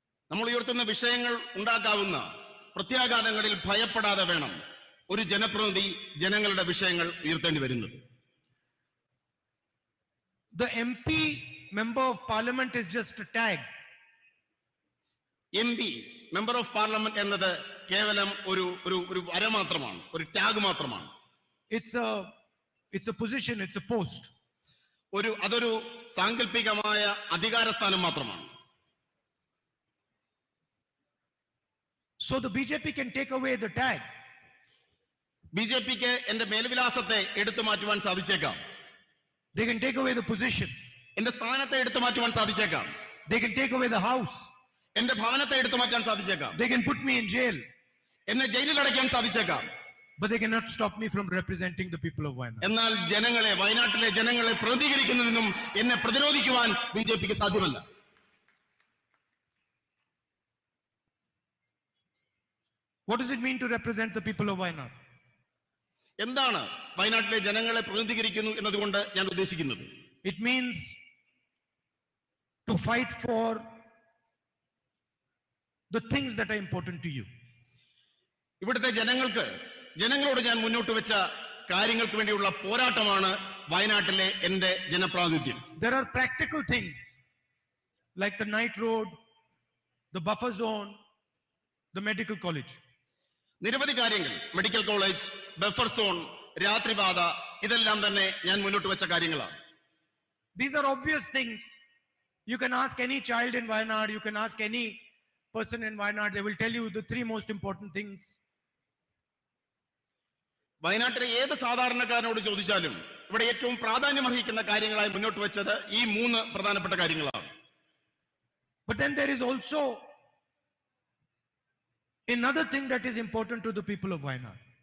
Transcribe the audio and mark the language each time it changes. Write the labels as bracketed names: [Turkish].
[Malayalam] നമ്മൾ ഉയർത്തുന്ന വിഷയങ്ങൾ ഉണ്ടാക്കാവുന്ന പ്രത്യാഘാതങ്ങളിൽ ഭയപ്പെടാതെ വേണം ഒരു ജനപ്രതിനിധി ജനങ്ങളുടെ വിഷയങ്ങൾ ഉയർത്തേണ്ടി വരുന്നത്. [English] The MP, member of parliament, is just a tag. [Malayalam] MP, [English] member of parliament [Malayalam] എന്നത് കേവലം ഒരു വര മാത്രമാണ്, ഒരു ടാഗ് മാത്രമാണ്. [English] It's a position, it's a post. [Malayalam] അതൊരു സാങ്കല്പികമായ അധികാര സ്ഥാനം മാത്രമാണ്. [English] So the BJP can take away the tag. [Malayalam] ബിജെപിക്ക് എന്റെ മേൽവിലാസത്തെ എടുത്തു മാറ്റുവാൻ സാധിച്ചേക്കാം. [English] They can take away the position. [Malayalam] എന്റെ സ്ഥാനത്തെ എടുത്തു മാറ്റുവാൻ സാധിച്ചേക്കാം. [English] They can take away the house. [Malayalam] എന്റെ ഭവനത്തെ എടുത്തു മാറ്റാൻ സാധിച്ചേക്കാം. [English] They can put me in jail. [Malayalam] എന്നെ ജയിലിൽ അടയ്ക്കാൻ സാധിച്ചേക്കാം. [English] But they cannot stop me from representing the people of Wayanad. [Malayalam] എന്നാൽ ജനങ്ങളെ, വയനാട്ടിലെ ജനങ്ങളെ പ്രതികരിക്കുന്നതിനും എന്നെ പ്രതിരോധിക്കുവാൻ ബിജെപിക്ക് സാധ്യമല്ല. [English] What does it mean to represent the people of Wayanad? [Malayalam] എന്താണ് വയനാട്ടിലെ ജനങ്ങളെ പ്രതിനിധീകരിക്കുന്നു എന്നതുകൊണ്ട് ഞാൻ ഉദ്ദേശിക്കുന്നത്? [English] It means to fight for the things that are important to you. [Malayalam] ഇവിടുത്തെ ജനങ്ങളോട് ഞാൻ മുന്നോട്ട് വെച്ച കാര്യങ്ങൾക്ക് വേണ്ടിയുള്ള പോരാട്ടമാണ് വയനാട്ടിലെ എന്റെ ജനപ്രാതിനിധ്യം. [English] There are practical things like the night road, the buffer zone, the medical college. [Malayalam] നിരവധി കാര്യങ്ങൾ, മെഡിക്കൽ കോളേജ്, ബഫർ സോൺ, രാത്രിപാത, ഇതെല്ലാം തന്നെ ഞാൻ മുന്നോട്ട് വെച്ച കാര്യങ്ങളാണ്. [English] These are obvious things. You can ask any child in Wayanad, you can ask any person in Wayanad, they will tell you the three most important things. [Malayalam] വയനാട്ടിലെ ഏത് സാധാരണക്കാരനോട് ചോദിച്ചാലും ഇവിടെ ഏറ്റവും പ്രാധാന്യമർഹിക്കുന്ന കാര്യങ്ങളായി മുന്നോട്ട് വെച്ചത് ഈ 3 പ്രധാനപ്പെട്ട കാര്യങ്ങളാണ്. [English] But then there is also another thing that is important to the people of Wayanad.